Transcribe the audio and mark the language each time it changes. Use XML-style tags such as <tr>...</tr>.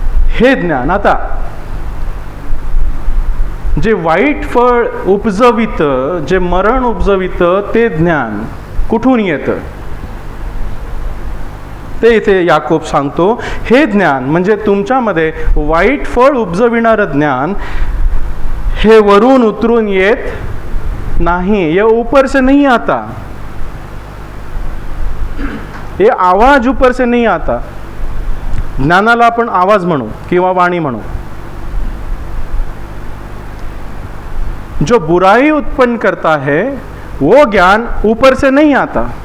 <mr>हे ज्ञान, आता जे वाईट फळ उपजवितं, जे मरण उपजवितं, ते ज्ञान कुठून येतं ते इथे याकोब सांगतो. हे ज्ञान म्हणजे तुमच्यामध्ये वाईट फळ उपजविणारं ज्ञान, हे वरून उतरून येत नाही.</mr> <hi>ये ऊपर से नहीं आता, ये आवाज ऊपर से नहीं आता.</hi> <mr>ज्ञानाला आपण आवाज म्हणू किंवा वाणी म्हणू.</mr> <hi>जो बुराई उत्पन्न करता है वो ज्ञान ऊपर से नहीं आता.</hi>